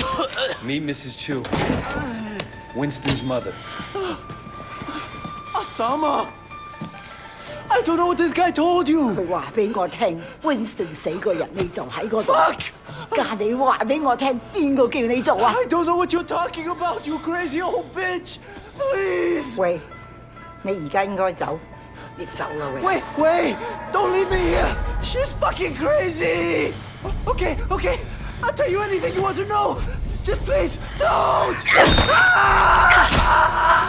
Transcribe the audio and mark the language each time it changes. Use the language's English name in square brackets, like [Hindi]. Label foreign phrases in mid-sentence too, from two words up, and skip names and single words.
[English] Meet Mrs. Chu. Winston's mother. Osama! I don't know what this guy told you! [Cantonese] 佢話俾我聽 ，Winston 死嗰日你就喺嗰度。 [English] Fuck! [Cantonese] 家你話俾我聽，邊個叫你做啊？ [English] I don't know what you're talking about, you crazy old bitch! Please! [Cantonese] 喂，你而家應該走，你走啦喂。 [English] Wait, wait! Don't leave me here! She's fucking crazy! Okay, okay. I'll tell you anything you want to know. Just please, don't!